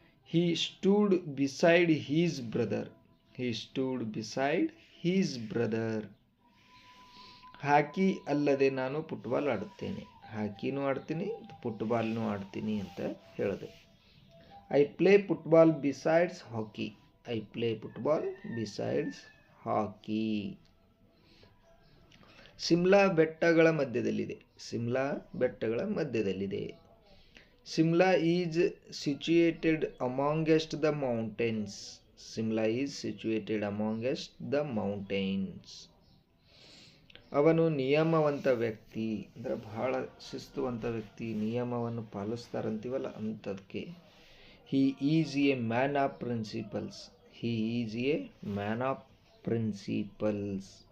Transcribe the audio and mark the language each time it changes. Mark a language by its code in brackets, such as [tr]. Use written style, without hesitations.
[en] He stood beside his brother. He stood beside his brother. [kn] ಹಾಕಿ ಅಲ್ಲದೆ ನಾನು football ಆಡುತ್ತೇನೆ. ಹಾಕಿನೂ ಆಡ್ತೀನಿ, ಫುಟ್ಬಾಲ್ನೂ ಆಡ್ತೀನಿ ಅಂತ ಹೇಳಿದೆ. [en] I play football besides hockey. I play football besides hockey. [kn] ಸಿಮ್ಲಾ ಬೆಟ್ಟಗಳ ಮಧ್ಯದಲ್ಲಿದೆ. ಸಿಮ್ಲಾ ಬೆಟ್ಟಗಳ ಮಧ್ಯದಲ್ಲಿದೆ. [en] Simla is situated amongst the mountains. Simla is situated amongst the mountains. [kn] ಅವನು ನಿಯಮವಂತ ವ್ಯಕ್ತಿ ಅಂದರೆ ಬಹಳ ಶಿಸ್ತುವಂತ ವ್ಯಕ್ತಿ, ನಿಯಮವನ್ನು ಪಾಲಿಸ್ತಾರಂತೀವಲ್ಲ ಅಂಥದಕ್ಕೆ. [en] He is a man of principles. He is a man of principles.